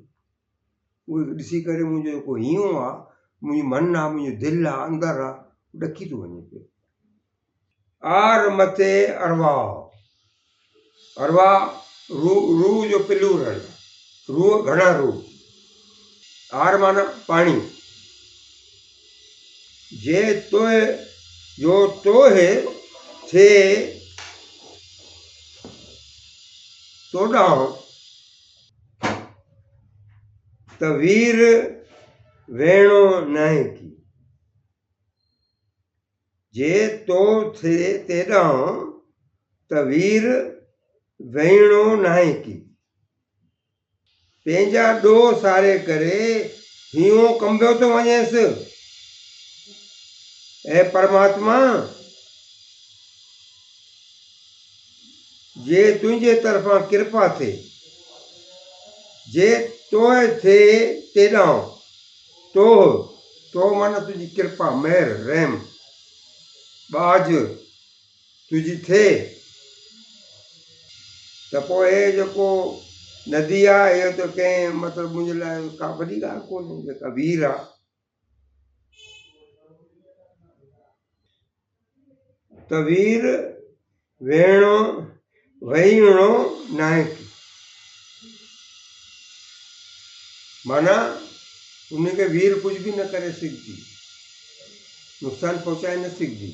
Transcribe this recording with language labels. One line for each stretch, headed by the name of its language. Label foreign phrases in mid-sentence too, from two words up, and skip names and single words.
Sindhi: उहे ॾिसी करे मुंहिंजो जेको हीअं आहे, मुंहिंजो मन आहे, मुंहिंजो दिलि आहे, अंदरि आहे, ॾकी थो वञे पियो। आर मथे अरवा, अरवा रूह जो पिलूर आहे, रूह घणा रूह, आर माना पाणी। जे तोहे जो तोहे थे तोॾां त वीर वेणो नाहे की, जे तो थे तेॾां त वीर वेणो नाहे की, पंहिंजा ॾोह सारे करे हीअं कंबियो थो वञेसि। ऐं परमात्मा जे तुंहिंजे तरफ़ां कृपा थिए, जे तोहे थे तेॾां, तो माना तुंहिंजी कृपा, महर, रहम, बाज तुंहिंजी थिए, त पोइ हे जेको नदी आहे, इहो त कंहिं मतिलबु मुंहिंजे लाइ का वॾी ॻाल्हि कोन्हे, जेका वीर आहे। त वीर वेणो वहीणो नाहे की, माना उनखे वीर कुझु बि न करे सघंदी, नुक़सानु पहुचाए न सघंदी।